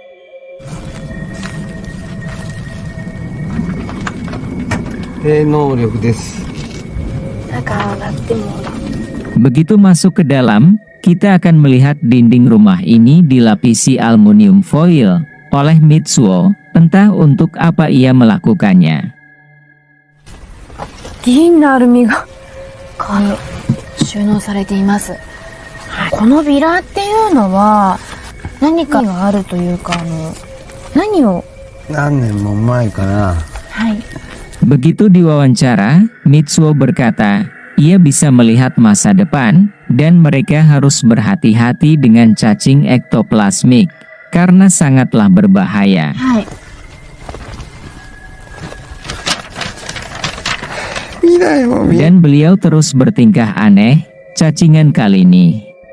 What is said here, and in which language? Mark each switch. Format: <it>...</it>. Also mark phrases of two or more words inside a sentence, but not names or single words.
<id>Begitu masuk ke dalam, kita akan melihat dinding rumah ini dilapisi aluminium foil oleh Mitsuo, entah untuk apa ia melakukannya.</id> <ja>銀のアルミが収納されています。このビラっていうのは何かがあるというか何を？何年も前かな。はい。</ja> <id>Begitu diwawancara, Mitsuo berkata, ia bisa melihat masa depan, dan mereka harus berhati-hati dengan cacing ektoplasmik, karena sangatlah berbahaya.</id> <ja>Hai.</ja> <id>Dan beliau terus bertingkah aneh, cacingan kali ini.</id>